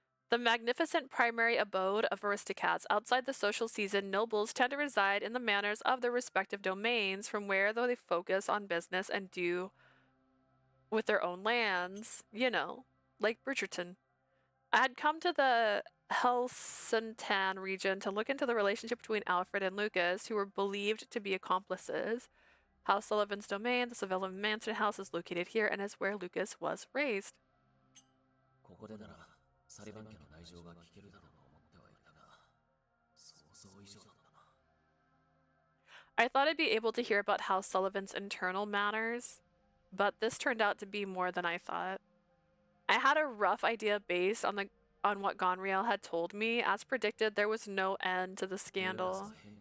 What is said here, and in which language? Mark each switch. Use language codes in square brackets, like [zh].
[en] The magnificent primary abode of aristocrats. Outside the social season, nobles tend to reside in the manors of their respective domains, from where they focus on business and do with their own lands, you know, like Bridgerton. I had come to the Helsintan region to look into the relationship between Alfred and Lucas, who were believed to be accomplices. House Sullivan's domain, the Sevilla Mansion House, is located here and is where Lucas was raised. [ja] ここでならサリバン家の内情が聞けるだろうと思ってはいたが、想像以上だったな。 [en] I thought I'd be able to hear about House Sullivan's internal matters, but this turned out to be more than I thought. I had a rough idea based on what Gonriel had told me. As predicted, there was no end to the scandal.